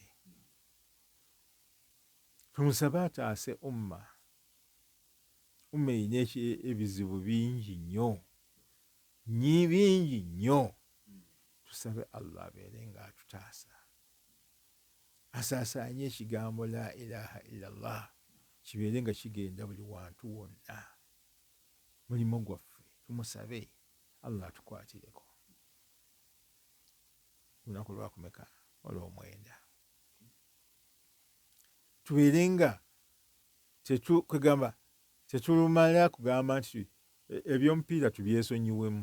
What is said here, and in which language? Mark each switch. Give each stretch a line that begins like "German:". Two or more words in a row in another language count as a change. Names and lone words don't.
Ganda: Tumusabe ataase umma umma erina ebizibu bingi nnyo bingi nnyo. Tusabe Allah abeere ng'atutaasa, asaasaanye ekigambo
Arabic: لا إله إلا الله
Ganda: kibeere nga kigenda buli wantu wonna. Mulimu gwaffe tumusabe Allah atukwatireko. Lunaku lwakumeka olw'omwenda tubeere nga kwegamba tetulumala kugamba nti ebyomupiira tubyesonyiwemu.